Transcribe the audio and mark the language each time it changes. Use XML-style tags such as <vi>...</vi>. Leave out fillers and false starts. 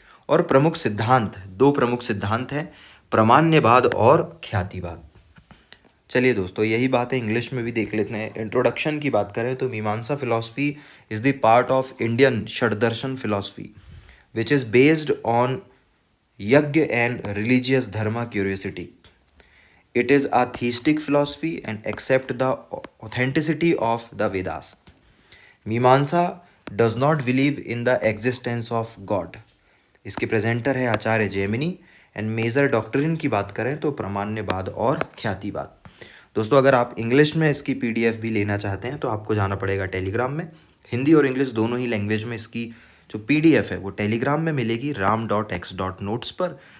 <hi>और प्रमुख सिद्धांत, 2 प्रमुख सिद्धांत हैं, प्रामाण्यवाद और ख्यातिवाद। चलिए दोस्तों, यही बातें इंग्लिश में भी देख लेते हैं। इंट्रोडक्शन की बात करें तो</hi> <en>Mimamsa philosophy is the part of Indian Shaddarshan philosophy which is based on yajna and religious dharma curiosity. It is a theistic philosophy and accept the authenticity of the Vedas. Mimamsa does not believe in the existence of God.</en> <hi>इसके presenter है आचार्य Jaimini.</hi> <en>and major doctrine</en> <hi>की बात करें तो प्रामाण्यवाद और ख्यातिवाद। दोस्तों, अगर आप इंग्लिश में इसकी PDF भी लेना चाहते हैं तो आपको जाना पड़ेगा टेलीग्राम में। हिंदी और इंग्लिश दोनों ही लैंग्वेज में इसकी जो PDF है वो टेलीग्राम में मिलेगी ram.x.notes पर।</hi>